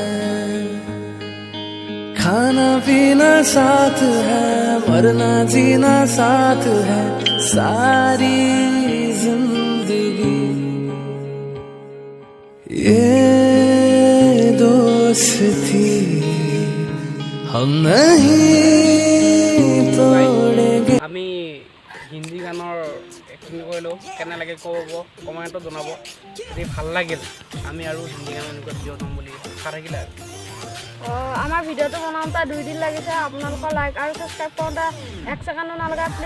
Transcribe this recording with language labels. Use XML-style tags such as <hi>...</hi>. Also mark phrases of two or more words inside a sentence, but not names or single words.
<hi>खाना पीना साथ है मरना जीना साथ है। सारी जिंदगी ये दोस्ती हम नहीं तोड़ेंगे।</hi> <as>আমি হিন্দি গানৰ এক্টিং কৰিলোঁ, কেনে লাগে ক'ব, কমেণ্টত জনাব। যদি ভাল লাগিল আমি আৰু হিন্দি গান এনেকুৱা ভিডিঅ' বনাম বুলি আশা থাকিলে। আমাৰ ভিডিঅ'টো বনাওঁতে 2 দিন লাগিছে। আপোনালোকৰ লাইক আৰু ছাবস্ক্ৰাইব কৰোঁতে 1 ছেকেণ্ডো নালাগে।</as>